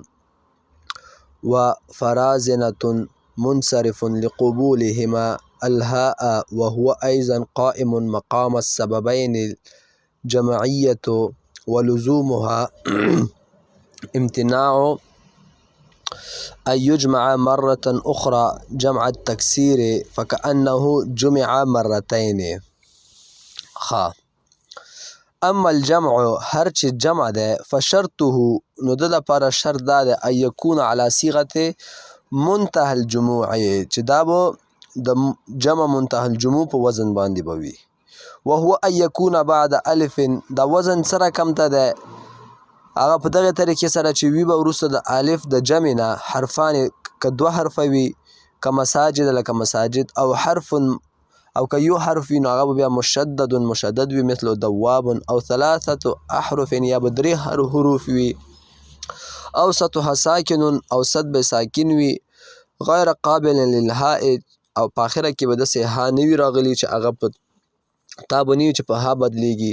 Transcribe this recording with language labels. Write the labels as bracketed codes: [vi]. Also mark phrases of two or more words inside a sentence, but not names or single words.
[ar] وفرازنة منصرف لقبولهما الهاء، وهو أيضا قائم مقام السببين الجمعية، ولزومها امتناع أن يجمع مرة أخرى جمع التكسير فكأنه جمع مرتين. اما الجمع، [ps] هر چې جمع ده، فشرطه نو د لپاره شرط دا ده [ar] ان يكون على صيغه منتهى الجموع، [ps] چې دا به د جمع [ar] منتهى الجموع [ps] په وزن باندې به وي. [ar] وهو ان يكون بعد الف، [ps] دا وزن سره کم ته ده، هغه په دغه طریقې سره چې وي به وروسته د الف د جمع نه حرفان، که 2 حرفه وي کمساجد لکه مساجد، او حرف او که یو حرف وي نو هغه به بیا مشدد وي [ar] مثل دواب، [ps] او 3 احرف یا به 3 حروف وي، [ar] اوسطها ساکن، [ps] اوسط به ساکن وي، [ar] غیر قابل للهاء، [ps] او په آخره کې به داسې ها نه وي راغلي چې هغه په تا به نه وي چې په ها بدلیږي.